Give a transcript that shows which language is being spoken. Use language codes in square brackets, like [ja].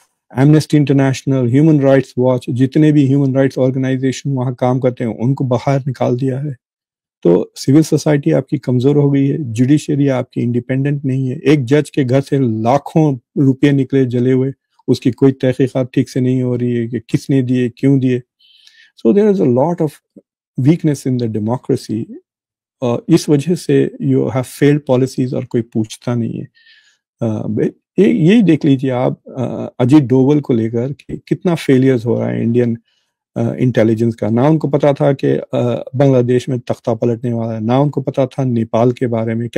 [ur] Amnesty international, human rights watch, جتنے بھی human rights organization وہاں کام کرتے ہیں ان کو باہر نکال دیا ہے. تو سول سوسائٹی آپ کی کمزور ہو گئی ہے, جوڈیشری آپ کی انڈیپینڈنٹ نہیں ہے. ایک جج کے گھر سے لاکھوں روپے نکلے جلے ہوئے, اس کی کوئی تحقیقات ٹھیک سے نہیں ہو رہی ہے کہ کس نے دیے, کیوں دیے. [en] So there is a lot of weakness in the democracy. [ur] اس وجہ سے [en] you have failed policies [ur] اور کوئی پوچھتا نہیں ہے. یہی دیکھ لیجیے آپ اجیت ڈوول کو لے کر کہ کتنا فیلیئرز ہو رہا ہے انڈین انٹیلیجنس کا. نہ ان کو پتا تھا کہ بنگلہ دیش میں تختہ پلٹنے والا ہے, نہ ان کو پتا تھا نیپال کے بارے میں.